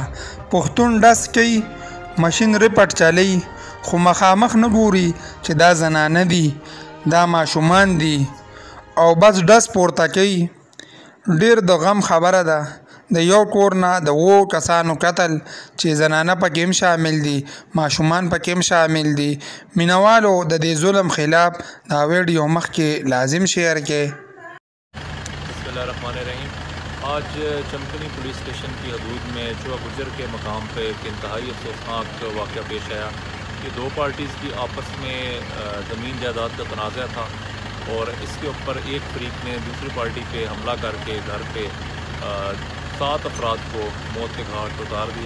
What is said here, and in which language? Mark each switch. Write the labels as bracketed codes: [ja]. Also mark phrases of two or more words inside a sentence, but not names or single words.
[ps] پښتون ډس کوي، ماشین ریپټ چلی، خو مخامخ نه ګوري چې دا زنانه دي، دا ماشومان دي او بس ډس پورته کوي. ډیر د غم خبره ده. د یو کور نه د 7 کسانو قتل چې زنانه پکې هم شامل دي، ماشومان پکې هم شامل دي. مینوالو د دې ظلم خلاف دا ویډیو مخکې لازم شیئر کړئ. [ar] بسم اللہ الرحمن الرحیم. [ur] آج چمکنی پولیس اسٹیشن کی حدود میں چوہ گجر کے مقام پہ ایک انتہائی افسوسناک واقعہ پیش آیا. یہ 2 پارٹیز کی آپس میں زمین جائیداد کا تنازع تھا اور اس کے اوپر ایک فریق نے دوسری پارٹی پہ حملہ کر کے گھر پہ 7 افراد کو موت کے گھاٹ اتار دیا.